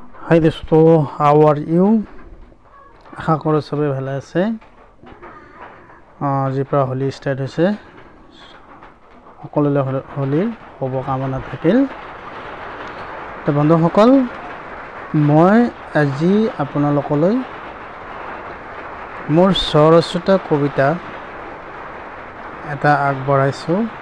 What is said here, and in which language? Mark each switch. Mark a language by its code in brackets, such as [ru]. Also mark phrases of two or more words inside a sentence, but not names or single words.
[hi] हाय दोस्तों, [en] how are you? [as] আশা কৰো সকলো ভালে আছে। আজিৰ পৰা হোলি ষ্টাৰ্ট হৈছে, সকলোলৈ হোলিৰ শুভকামনা থাকিল। তো বন্ধুসকল, মই আজি আপোনালোকলৈ মোৰ স্বৰচিত কবিতা এটা আগবঢ়াইছোঁ।